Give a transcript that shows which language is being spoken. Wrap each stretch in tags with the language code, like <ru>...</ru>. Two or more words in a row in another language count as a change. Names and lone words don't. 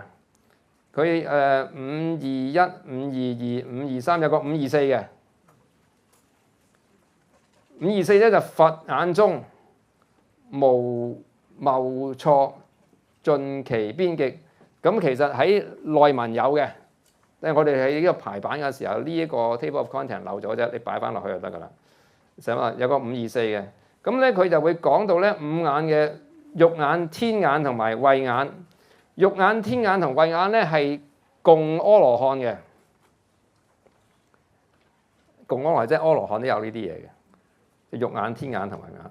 <yue>佢521、522、523有個524嘅。524咧就佛眼中無謬錯盡其邊極。咁其實喺內文有嘅，但係我哋喺呢個排版嘅時候，呢一個</yue> <en>table of content</en> <yue>漏咗啫，你擺翻落去就得噶啦。成日有個524嘅。咁咧佢就會講到咧五眼嘅肉眼、天眼同埋慧眼。肉眼、天眼同慧眼咧係共阿羅漢嘅，共阿羅即係阿羅漢都有呢啲嘢嘅，肉眼、天眼同慧眼。</yue>